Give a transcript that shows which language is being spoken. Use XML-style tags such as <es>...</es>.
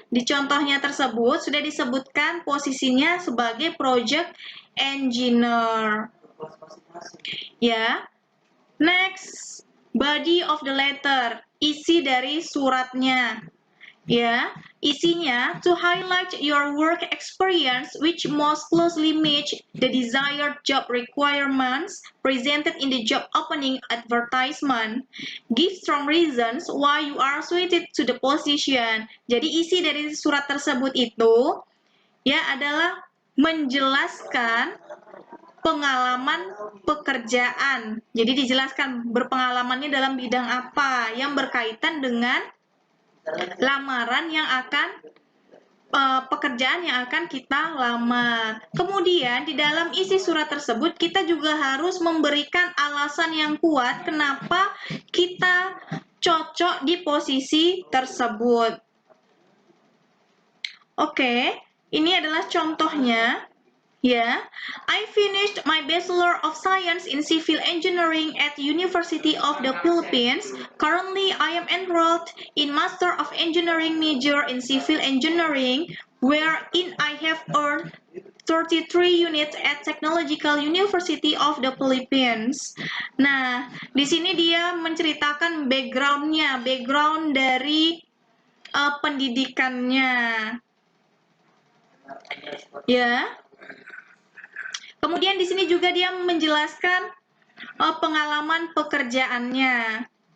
<id>Di contohnya tersebut sudah disebutkan posisinya sebagai project engineer. Ya.</id> <en>Next, body of the letter,</en> <id>isi dari suratnya. Ya, isinya</id> <en>to highlight your work experience which most closely match the desired job requirements presented in the job opening advertisement. Give strong reasons why you are suited to the position.</en> <id>Jadi isi dari surat tersebut itu ya adalah menjelaskan pengalaman pekerjaan. Jadi dijelaskan berpengalamannya dalam bidang apa yang berkaitan dengan lamaran yang akan pekerjaan yang akan kita lamar. Kemudian di dalam isi surat tersebut kita juga harus memberikan alasan yang kuat kenapa kita cocok di posisi tersebut. Oke, ini adalah contohnya.</id> <en>Ya, I finished my Bachelor of Science in Civil Engineering at University of the Philippines. Currently, I am enrolled in Master of Engineering major in Civil Engineering, wherein I have earned 33 units at Technological University of the Philippines.</en> <id>Nah, di sini dia menceritakan background dari pendidikannya. Ya. Kemudian di sini juga dia menjelaskan pengalaman pekerjaannya.</id>